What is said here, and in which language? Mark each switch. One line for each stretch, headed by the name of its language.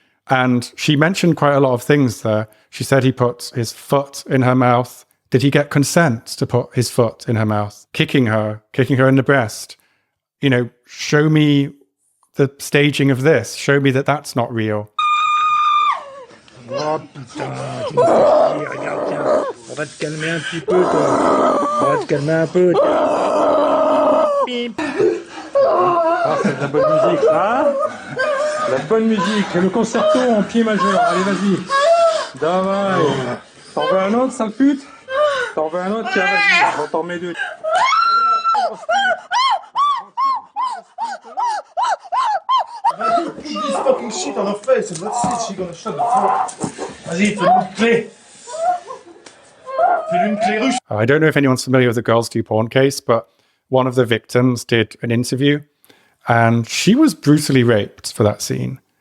English: And she mentioned quite a lot of things there. She said he put his foot in her mouth. Did he get consent to put his foot in her mouth? Kicking her in the breast. You know, show me the staging of this. Show me that that's not real.
French: Oh putain, tu me fais chier, regarde, tiens. On va te calmer un petit peu, toi. On va te calmer un peu. Bip. Ah, c'est de la bonne musique, ça. La bonne musique. Le concerto en pied majeur. Allez, vas-y.
Russian: Давай.
French: T'en veux un autre, sale pute? T'en veux un autre? Tiens, vas-y. On t'en met deux.
English: Put this fucking shit on her face and let's see if she's gonna shut the fuck.
French: Vas-y, fais-lui une clé. Fais-lui une clé russe.
English: I don't know if anyone's familiar with the Girls Do Porn case, but one of the victims did an interview and she was brutally raped for that scene.